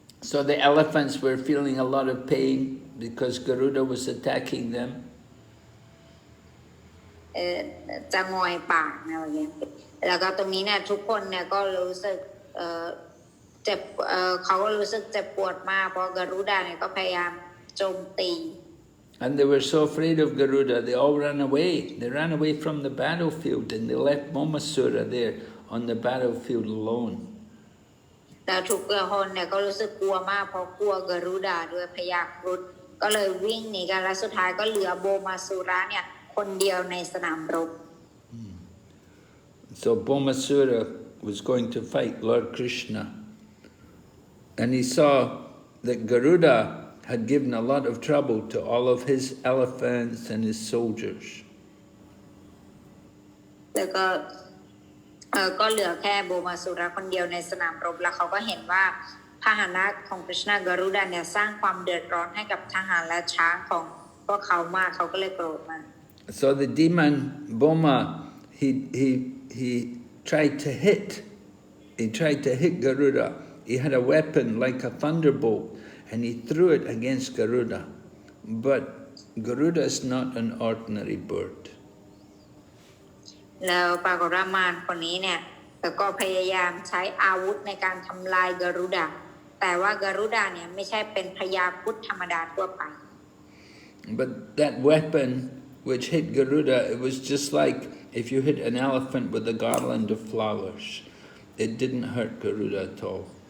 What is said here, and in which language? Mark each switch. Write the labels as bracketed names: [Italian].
[English] So the elephants were feeling a lot of pain because Garuda was attacking them. [Thai] จะงอยปากนะอะไรเงี้ยแล้วก็ตรงนี้เนี่ยทุกคนเนี่ยก็รู้สึกเจ็บเขาก็รู้สึกเจ็บปวดมากเพราะกรุดาเนี่ยก็พยายามโจมตี [English] And they were so afraid of Garuda, they all ran away. They ran away from the battlefield and they left Bhaumāsura there on the battlefield alone. [Thai] แต่ทุกคนเนี่ยก็รู้สึกกลัวมากเพราะกลัวกรุดาด้วยพญาครุฑก็เลยวิ่งหนีกันและสุดท้ายก็เหลือโบมาสุระเนี่ยคนเดียวในสนามรบ [English] So Bhaumāsura was going to fight Lord Krishna, and he saw that Garuda had given a lot of trouble to all of his elephants and his soldiers. [Thai] แล้วก็เหลือแค่โบมาสุระคนเดียวในสนามรบแล้วเขาก็เห็นว่าพาหนะของคริชนากรุดาเนี่ยสร้างความเดือดร้อนให้กับทหารและช้างของพวกเขามากเขาก็เลยโกรธมาก [English] So the demon Bhauma, he tried to hit Garuda. He had a weapon like a thunderbolt, and he threw it against Garuda. But Garuda is not an ordinary bird. [Thai] แล้วปรากฏว่ามารคนนี้เนี่ยก็พยายามใช้อาวุธในการทำลายกรุดาแต่ว่ากรุดาเนี่ยไม่ใช่เป็นพญาครุฑธรรมดาทั่วไป [English] But that weapon which hit Garuda, it was just like if you hit an elephant with a garland of flowers. It didn't hurt Garuda at all.